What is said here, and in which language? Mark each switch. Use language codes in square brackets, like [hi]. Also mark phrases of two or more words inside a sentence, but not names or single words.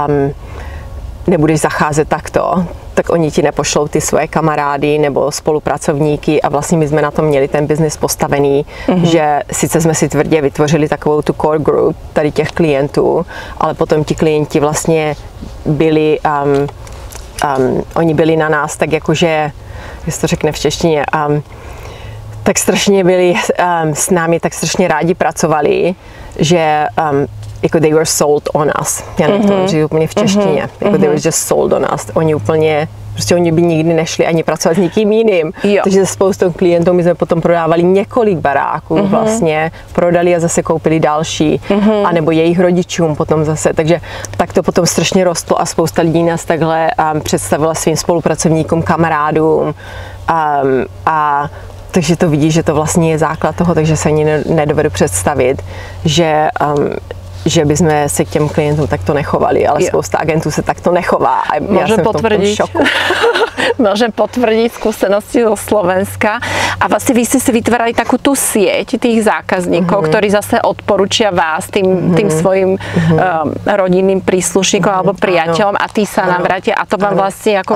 [cs] zacházet takto, tak oni ti nepošlou ty svoje kamarády nebo spolupracovníky a vlastně my jsme na tom měli ten biznis postavený, že sice jsme si tvrdě vytvořili takovou tu [en] core group [cs] tady těch klientů, ale potom ti klienti vlastně byli, oni byli na nás tak jakože, jak se to řekne v češtině, tak strašně byli s námi, tak strašně rádi pracovali, že jako [en] they were sold on us. [cs] Já nevím to říct úplně v češtině. Jako [en] they were just sold on us. [cs] Oni by nikdy nešli ani pracovat s nikým jiným. Takže se spoustou klientů my jsme potom prodávali několik baráků vlastně. Prodali a zase koupili další. A nebo jejich rodičům potom zase. Takže tak to potom strašně rostlo a spousta lidí nás takhle představila svým spolupracovníkům, kamarádům. Takže to vidí, že to vlastně je základ toho, takže se ani nedovedu představit, že bychom se k těm klientům takto nechovali, ale spousta agentů se takto nechová a já jsem v tom šoku. [sk] Môžem potvrdiť skúsenosti zo Slovenska. A vlastne vy ste si vytvárali takú tú sieť tých zákazníkov, ktorí zase odporúčia vás tým svojim rodinným príslušníkom alebo priateľom a tí sa nám vrátia a to vám vlastne ako